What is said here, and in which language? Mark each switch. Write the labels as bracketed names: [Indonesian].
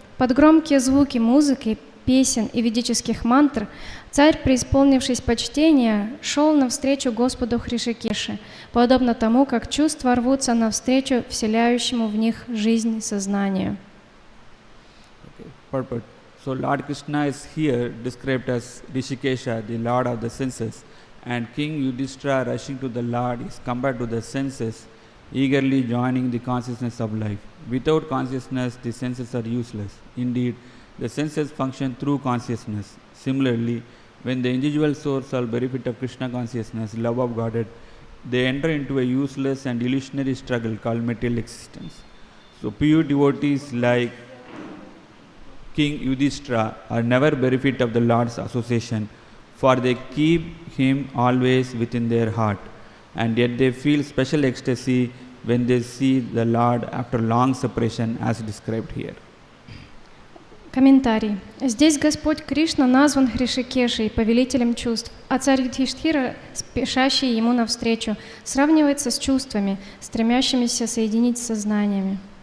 [Russian] Под громкие звуки музыки, песен и ведических мантр царь, преисполнившись почтения, шел навстречу Господу Хришикеше, подобно тому, как чувства рвутся навстречу вселяющему в них жизнь сознанию. [English] Purport. So Lord Krishna is here described as Rishikesha, the Lord of the senses, and King Yudhishthira rushing to the Lord is compared to the senses, eagerly joining the consciousness of life. Without consciousness, the senses are useless. Indeed, the senses function through consciousness. Similarly, when the individual souls are benefit of Krishna consciousness, love of Godhead, they enter into a useless and illusionary struggle called material existence. So pure devotees like King Yudhishthira are never benefit of the Lord's association, for they keep him always within their heart, and yet they feel special ecstasy when they see the Lord after long separation, as described here. [Russian] Комментарий. Здесь Господь Кришна назван Хришикешей, повелителем чувств, а царь Юдхиштхира, спешащий ему навстречу, сравнивается с чувствами, стремящимися соединить с сознанием.